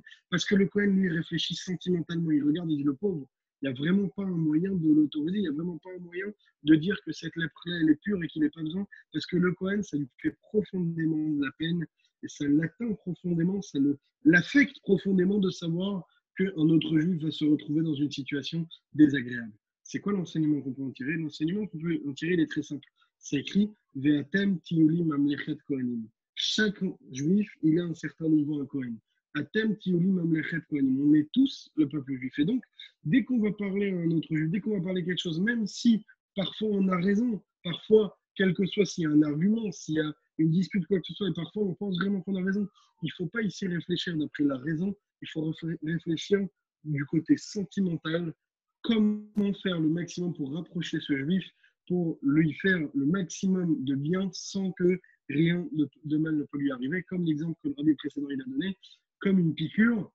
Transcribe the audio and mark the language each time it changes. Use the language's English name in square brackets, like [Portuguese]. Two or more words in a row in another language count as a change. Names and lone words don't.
[French] Parce que le Kohen, lui, réfléchit sentimentalement. Il regarde et dit, le pauvre, il n'y a vraiment pas un moyen de l'autoriser, il n'y a vraiment pas un moyen de dire que cette lèpre-là, elle est pure et qu'il n'est pas besoin. Parce que le Kohen, ça lui fait profondément de la peine et ça l'atteint profondément, ça l'affecte profondément de savoir qu'un autre juif va se retrouver dans une situation désagréable. C'est quoi l'enseignement qu'on peut en tirer? L'enseignement qu'on peut en tirer, il est très simple. C'est écrit [Hebrew] ואתם תהיו לי ממלכת כהנים. [French] Chaque juif, il a un certain niveau à Kohen. [Hebrew] אתם תהיו לי ממלכת כהנים. [French] On est tous le peuple juif. Et donc, dès qu'on va parler à un autre juif, dès qu'on va parler quelque chose, même si parfois on a raison, parfois, quel que soit s'il y a un argument, s'il y a une dispute, quoi que ce soit, et parfois on pense vraiment qu'on a raison, il ne faut pas ici réfléchir d'après la raison, il faut réfléchir du côté sentimental, comment faire le maximum pour rapprocher ce juif, pour lui faire le maximum de bien sans que rien de mal ne peut lui arriver, comme l'exemple que le rabbi précédent il a donné, comme une piqûre.